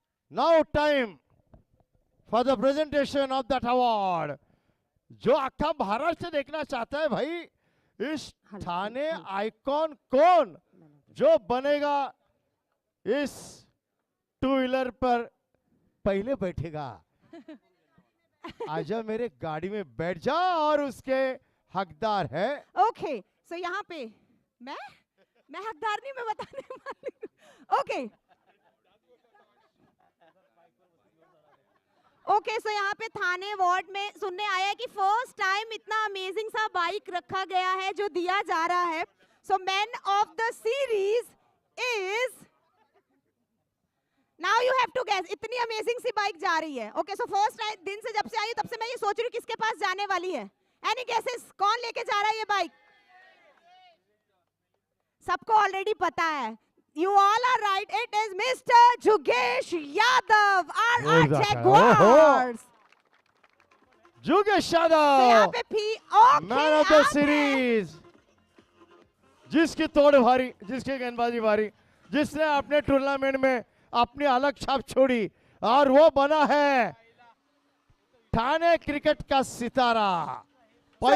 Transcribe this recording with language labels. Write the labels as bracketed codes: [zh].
[en] Now time for the presentation of that award. [hi] जो अख्खा महाराष्ट्र देखना चाहता है भाई, इस थाने आइकॉन कौन जो बनेगा, इस टू व्हीलर पर पहले बैठेगा. आजा मेरे गाड़ी में बैठ जा और उसके हकदार है. ओके सो यहाँ पे मैं हकदार नहीं, मैं बताने वाली हूँ. ओके ओके सो यहाँ पे थाने वार्ड में सुनने आया है कि फर्स्ट टाइम इतना अमेजिंग सा बाइक रखा गया है जो दिया जा रहा है. [en] So man of the series is, now you have to guess. [hi] इतनी अमेजिंग सी बाइक जा रही है. ओके सो फर्स्ट दिन से जब से आई तब से मैं ये सोच रही हूँ किसके पास जाने वाली है. एनी गेसेस, कौन लेके जा रहा है ये बाइक? सबको ऑलरेडी पता है. [en] You all are right. It is Mr. Jugesh Yadav, our Jaguars. [hi] जुगेश तो यहाँ यादव, पे okay, man of the series, जिसकी तोड़ भारी, जिसकी गेंदबाजी भारी, जिसने अपने टूर्नामेंट में अपनी अलग छाप छोड़ी और वो बना है ठाणे क्रिकेट का सितारा, पहला